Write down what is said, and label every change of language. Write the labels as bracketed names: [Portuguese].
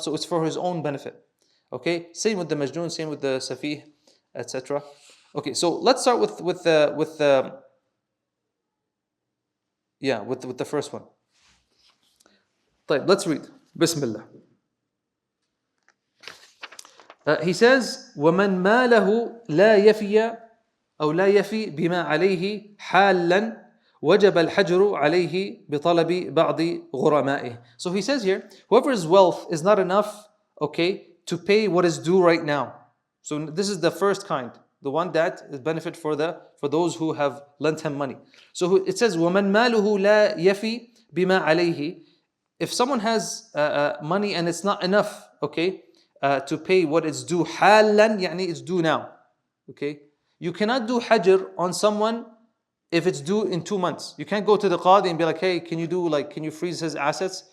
[English] So it's for his own benefit. Okay, same with the majnoon, same with the safih, etc. Okay, so let's start with the first one. طيب, let's read. Bismillah. He says, [Arabic] وَمَنْ مَالَهُ لَا يَفِيَ أو لا يفي بما عليه حالا وجب الحجر عليه بطلب بعض غرمائه. [English] So he says here, whoever's wealth is not enough, okay, to pay what is due right now. So this is the first kind, the one that is benefit for those who have lent him money. So it says, [Arabic] وَمَنْ مَالُهُ لَا يَفِي بما عليه. [English] If someone has money and it's not enough, okay, to pay what is due, حالا, it's due now, okay. You cannot do hajr on someone if it's due in 2 months. You can't go to the qadi and be like, hey, can you freeze his assets?